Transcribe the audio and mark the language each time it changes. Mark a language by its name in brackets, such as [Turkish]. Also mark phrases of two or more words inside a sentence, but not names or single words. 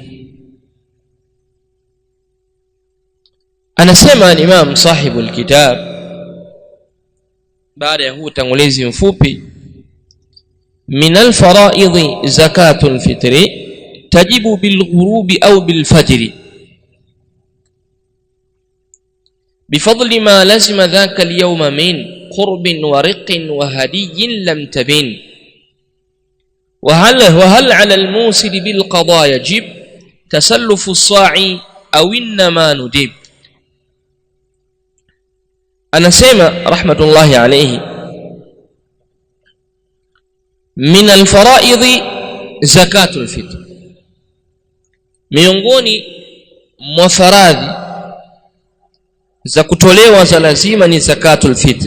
[Swahili] Anasema Imam [Arabic] صاحب الكتاب, [Swahili] baada ya huu tangulizi mfupi, [Arabic] من الفرائض زكاة الفطر تجب بالغروب أو بالفجر بفضل ما لزم ذاك اليوم من قرب ورق وهدي لم تبن وهل على الموسر بالقضاء يجب تسلف الصاع أو إنما ندب. [Swahili] anasema [Arabic] رحمة الله عليه, من الفرائض زكاة الفطر, [Swahili] miongoni mwa faradhi za kutolewa za lazima ni [Arabic] زكاة الفطر.